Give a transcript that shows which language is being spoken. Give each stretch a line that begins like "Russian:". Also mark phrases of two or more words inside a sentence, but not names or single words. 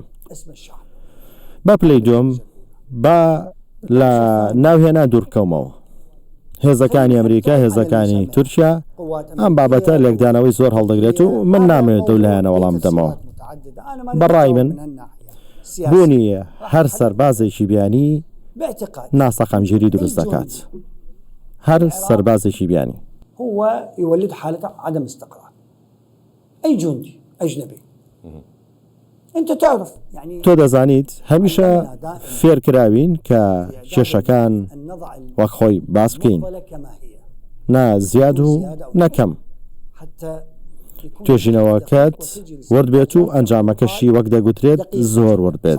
Central Kurdish: بە پلەی دوم با لە ناوهێنا دوورکەومەوە هێزەکانی ئەمریکا هێزەکانی تورکیا ئەم بابەتە لێکدانەوەی زۆر هەڵدەگرێت و من نامێت دەولایەنە وەڵام بدەمەوە. بەڕای من بوونی هەر سەربازێکی بیانی ناسەقامگیری دروست دەکات. هەر سەربازێکی بیانی
Arabic: هو يولد حالة عدم استقرار. أي جندي أجنبي أنت تعرف يعني
Central Kurdish: تۆ دەزانیت هەمیشە فێرکراوین کە کێشەکان وەک خۆی باس بکەین نا زیاد و نەکەم توێژینەوەکەت ورد بێت و ئەنجامەکەشی وەک دەگوترێت زۆر ورد بێت.